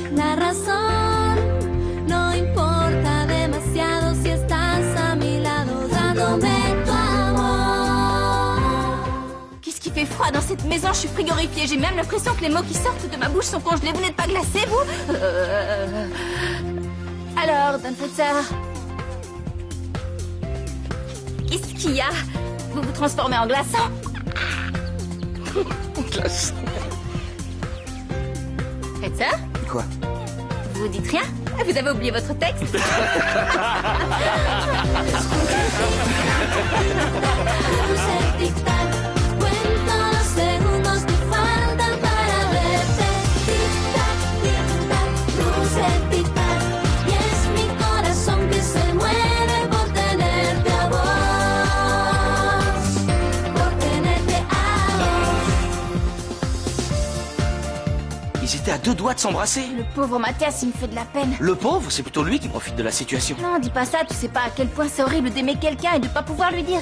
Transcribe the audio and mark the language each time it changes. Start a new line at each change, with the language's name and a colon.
Spanish: La razón no importa demasiado si estás a mi lado, dándome tu amor.
French: Qu'est-ce qui fait froid dans cette maison? Je suis frigorifiée. J'ai même l'impression que les mots qui sortent de ma bouche sont congelés. Vous n'êtes pas glacé, vous? Alors, Donfetzer, qu'est-ce qu'il y a? Vous vous transformez en glaçon? Glaçon. Faites ça? Quoi? Vous dites rien? Vous avez oublié votre texte?
Spanish: Cuento los segundos que faltan para verte. Tic-tac, tic-tac, luce tic-tac. Y es mi corazón que se mueve por tenerte a vos. Por tenerte a vos.
French: Ils étaient à deux doigts de s'embrasser. Le pauvre Mathias, il me fait de la peine. Le pauvre, c'est plutôt lui qui profite de la situation. Non, dis pas ça, tu sais pas à quel point c'est horrible d'aimer quelqu'un et de pas pouvoir lui dire.